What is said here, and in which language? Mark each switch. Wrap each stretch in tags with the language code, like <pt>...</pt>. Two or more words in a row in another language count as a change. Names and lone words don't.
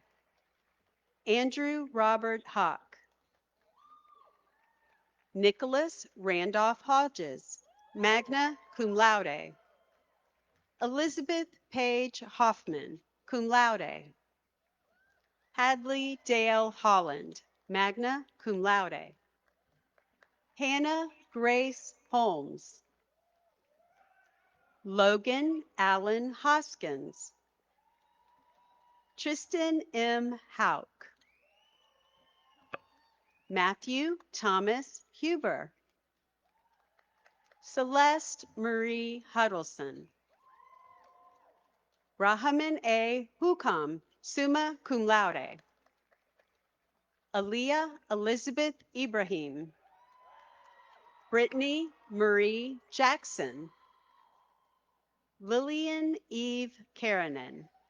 <en>Andrew Robert Hawk. Nicholas Randolph Hodges,</en> <la>magna cum laude.</la> <en>Elizabeth Page Hoffman,</en> <la>cum laude.</la> <en>Hadley Dale Holland,</en> <la>magna cum laude.</la> <en>Hannah Grace Holmes. Logan Allen Hoskins. Tristan M. Hauk. Matthew Thomas Huber. Celeste Marie Huddleston. Rahaman A. Hukam,</en> <la>summa cum laude.</la> <en>Aaliyah Elizabeth Ibrahim. Brittany Marie Jackson. Lillian Eve Karanen.</en>